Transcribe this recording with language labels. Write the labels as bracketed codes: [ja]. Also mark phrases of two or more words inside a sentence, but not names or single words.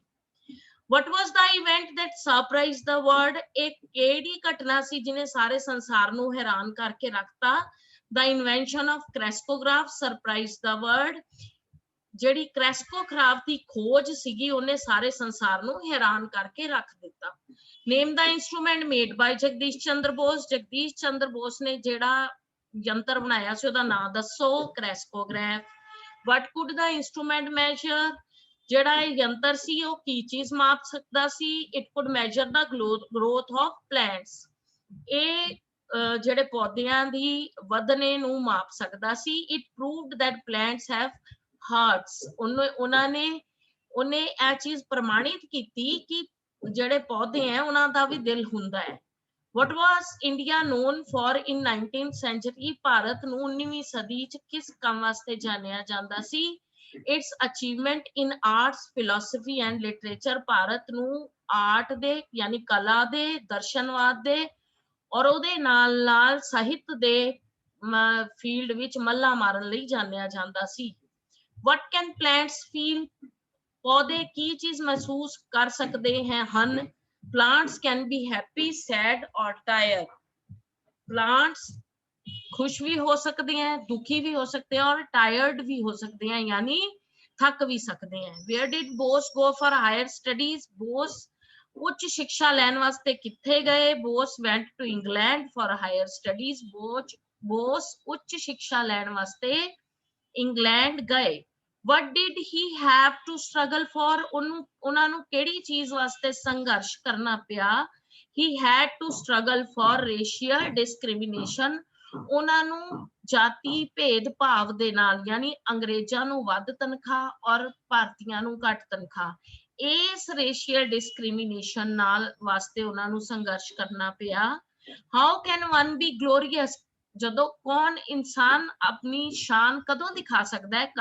[en] What was the event that surprised the world? [pa] ਏਕ ਕੇੜੀ ਘਟਨਾ ਸੀ ਜਿਨ੍ਹੇਂ ਸਾਰੇ ਸੰਸਾਰ ਨੂ ਹੈਰਾਨ ਕਰਕੇ ਰਖਤਾ? [en] The invention of crescograph surprised the world. [pa] ਜਿਹੜੀ ਕ੍ਰੈਸਕੋਗ੍ਰਾਫ ਦੀ ਖੋਜ ਸੀਗੀ ਉਹਨੇ ਸਾਰੇ ਸੰਸਾਰ ਨੂੰ ਹੈਰਾਨ ਕਰਕੇ ਰੱਖ ਦਿੱਤਾ। [en] Name the instrument made by ਜਗਦੀਸ਼ ਚੰਦਰ ਬੋਸ। [pa] ਜਗਦੀਸ਼ ਚੰਦਰ ਬੋਸ ਨੇ ਜਿਹੜਾ ਯੰਤਰ ਬਣਾਇਆ ਸੀ ਉਹਦਾ ਨਾਮ ਦੱਸੋ। ਕ੍ਰੈਸਕੋਗ੍ਰਾਫ। [en] What could the instrument measure? [pa] ਜਿਹੜਾ ਇਹ ਯੰਤਰ ਸੀ ਉਹ ਕੀ ਚੀਜ਼ ਮਾਪ ਸਕਦਾ ਸੀ? [en] It could measure the growth of plants. [pa] ਇਹ ਜਿਹੜੇ ਪੌਦਿਆਂ ਦੀ ਵਧਨੇ ਨੂੰ ਮਾਪ ਸਕਦਾ ਸੀ। [en] It proved that plants have hearts. [pa] ਉਹਨੇ ਇਹ ਚੀਜ਼ ਪ੍ਰਮਾਣਿਤ ਕੀਤੀ ਕਿ ਜਿਹੜੇ ਪੌਦੇ ਹੈ ਉਹਨਾਂ ਦਾ ਵੀ ਦਿਲ ਹੁੰਦਾ ਹੈ। [en] What was India known for in 19th century? [pa] ਭਾਰਤ ਨੂੰ 19ਵੀਂ ਸਦੀ ਚ ਕਿਸ ਕੰਮ ਵਾਸਤੇ ਜਾਣਿਆ ਜਾਂਦਾ ਸੀ? [en] Its achievement in arts, philosophy and literature. [pa] ਭਾਰਤ ਨੂੰ ਆਰਟ ਦੇ ਯਾਨੀ ਕਲਾ ਦੇ, ਦਰਸ਼ਨਵਾਦ ਦੇ ਔਰ ਉਹਦੇ ਨਾਲ ਨਾਲ ਸਾਹਿਤ ਦੇ ਫੀਲਡ ਵਿੱਚ ਮੱਲਾ ਮਾਰਨ ਲਈ ਜਾਣਿਆ ਜਾਂਦਾ ਸੀ। [en] What can plants feel? [pa] ਪੌਦੇ ਕੀ ਚੀਜ਼ ਮਹਿਸੂਸ ਕਰ ਸਕਦੇ ਹਨ? [en] Plants can be happy, sad or tired. [hi] Plants खुश भी हो सकते हैं, दुखी भी हो सकते हैं और टायर्ड भी हो सकते हैं, यानी थक भी सकते हैं। [en] Where did Bose go for higher studies? [pa] Bose ਉੱਚ ਸ਼ਿਕਸ਼ਾ ਲੈਣ ਵਾਸਤੇ ਕਿੱਥੇ ਗਏ? [en] Bose went to England for higher studies. [pa] Bose ਉੱਚ ਸ਼ਿਕਸ਼ਾ ਲੈਣ ਵਾਸਤੇ ਇੰਗਲੈਂਡ ਗਏ। [en] What did he have to struggle for? [pa] ਉਹਨਾਂ ਨੂੰ ਕਿਹੜੀ ਚੀਜ਼ ਵਾਸਤੇ ਸੰਘਰਸ਼ ਕਰਨਾ ਪਿਆ? [en] He had to struggle for racial discrimination. [pa] ਉਹਨਾਂ ਨੂੰ ਜਾਤੀ ਭੇਦ ਭਾਵ ਦੇ ਨਾਲ ਯਾਨੀ ਅੰਗਰੇਜ਼ਾਂ ਨੂੰ ਵੱਧ ਤਨਖਾਹ ਔਰ ਭਾਰਤੀਆਂ ਨੂੰ ਘੱਟ ਤਨਖਾਹ, ਇਸ [en] racial discrimination [pa] ਨਾਲ ਵਾਸਤੇ ਉਹਨਾਂ ਨੂੰ ਸੰਘਰਸ਼ ਕਰਨਾ ਪਿਆ। [en] How can one be glorious? [pa] ਜਦੋਂ ਕੌਣ ਇਨਸਾਨ ਆਪਣੀ ਸ਼ਾਨ ਕਦੋਂ ਦਿਖਾ ਸਕਦਾ ਹੈ?